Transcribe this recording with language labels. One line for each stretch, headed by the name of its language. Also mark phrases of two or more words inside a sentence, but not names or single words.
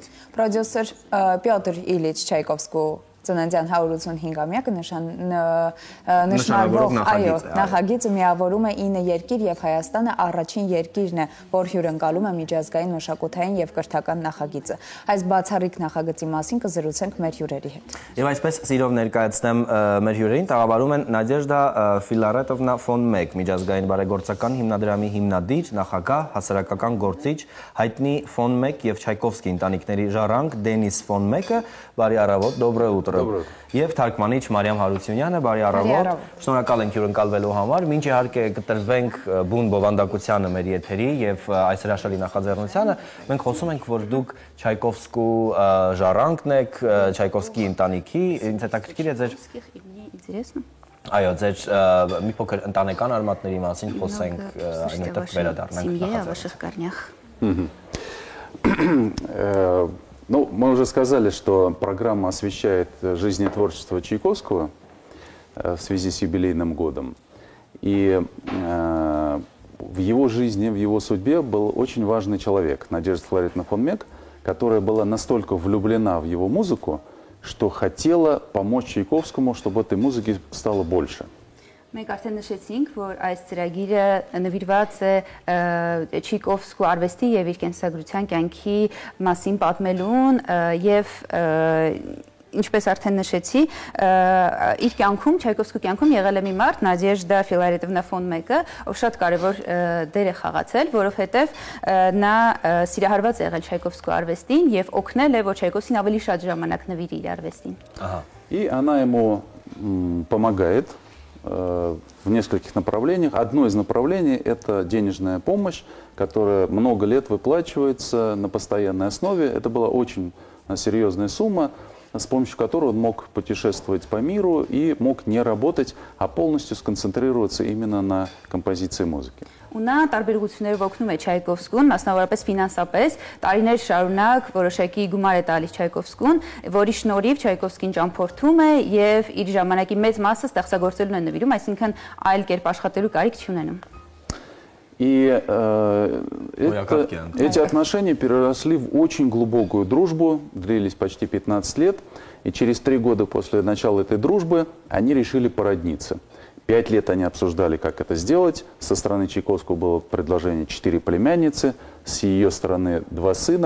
Armenian: Պրոդյուսեր Պյոտր Իլիչ Չայկովսկու ծննդյան 185-ամյակը նշանավոր նախագիծը միավորում է 9 երկիր եւ Հայաստանը առաջին երկիրն է, որ հյուրընկալում է միջազգային մշակութային եւ կրթական նախագիծը։ Այս բացառիկ նախագծի մասին կզրուցենք մեր հյուրերի հետ։ Եվ այսպես սիրով ներկայացնեմ մեր հյուրերին, տաղավարում են Նադեժդա Ֆիլարետովնա ֆոն 1 միջազգային բարեգործական հիմնադրամի հիմնադիր, նախագահ, հասարակական գործիչ, հայտնի ֆոն 1 եւ Չայկովսկի ընտանիքների ժառանգ Դենիս ֆոն 1-ը, բարի առավոտ,
Russian: доброе утро։
Armenian: Եվ թարգմանիչ Մարիամ Հարությունյանը, բարի առավոտ։ Շնորհակալ ենք հյուրընկալվելու համար։ Մինչ իհարկե կտրվենք բուն բովանդակությանը մեր եթերի եւ այս հրաշալի նախաձեռնությանը, մենք խոսում ենք, որ դուք Չայկովսկու ժառանգն եք, Չայկովսկի ընտանիքի, ինձ հետաքրքիր է ձեր Այո, ձեր մի փոքր ընտանեկան արմատների մասին խոսենք, այնուհետև վերադառնանք
Russian: նախաձեռնությանը։ Ну, мы уже сказали, что программа освещает жизнь и творчество Чайковского в связи с юбилейным годом. И в его жизни, в его судьбе был очень важный человек, Надежда Филаретовна фон Мек, которая была настолько влюблена в его музыку, что хотела помочь Чайковскому, чтобы этой музыки стало больше.
Armenian: Մենք արդեն նշեցինք, որ այս ծրագիրը նվիրված է Չայկովսկու արվեստի եւ իր կենսագրության կյանքի մասին պատմելուն եւ ինչպես արդեն նշեցի, իր կյանքում, Չայկովսկու կյանքում եղել է մի մարդ, Նադեժդա Ֆիլարետովնա ֆոն 1-ը, ով շատ կարևոր դեր է խաղացել, որովհետեւ նա սիրահարված է եղել Չայկովսկու արվեստին եւ օգնել է, որ Չայկովսկին ավելի շատ ժամանակ նվիրի իր արվեստին։
Russian: И она ему помогает в нескольких направлениях. Одно из направлений – это денежная помощь, которая много лет выплачивается на постоянной основе. Это была очень серьезная сумма, с помощью которой он мог путешествовать по миру и мог не работать, а полностью сконцентрироваться именно на композиции музыки.
Armenian: Ու նա տարբերություններով օգնում է Չայկովսկուն, մասնավորապես ֆինանսապես, տարիներ շարունակ որոշակի գումար է տալիս Չայկովսկուն, որի շնորհիվ Չայկովսկին ճամփորդում է եւ իր ժամանակի մեծ մասը ստեղծագործելուն է նվիրում, այսինքն այլ կերպ աշխատելու կարիք չի ունենում։
Russian: И эти отношения переросли в очень глубокую дружбу, длились почти 15 лет, и через 3 года после начала этой дружбы они решили породниться. 5 лет они обсуждали, как это сделать. Со стороны Чайковского было предложение 4 племянницы, с ее стороны 2 сына.